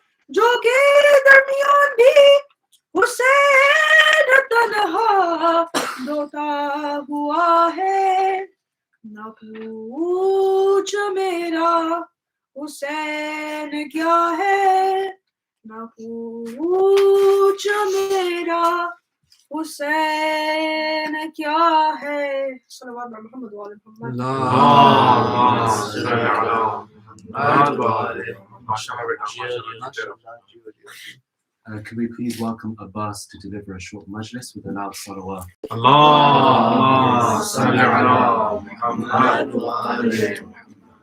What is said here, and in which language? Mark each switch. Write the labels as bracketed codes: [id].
[ur] جو کے درمیان بھی حسین تنہا دوتا ہوا ہے، نہ پوچھ میرا حسین کیا ہے، نہ پوچھ میرا حسین کیا ہے، [ar] صلوات علی محمد وعلی محمد. اللهم صل على محمد وآل محمد. [en] Can we please welcome Abbas to deliver a short majlis with a loud salawat? [ar] اللهم صل على محمد وآل محمد.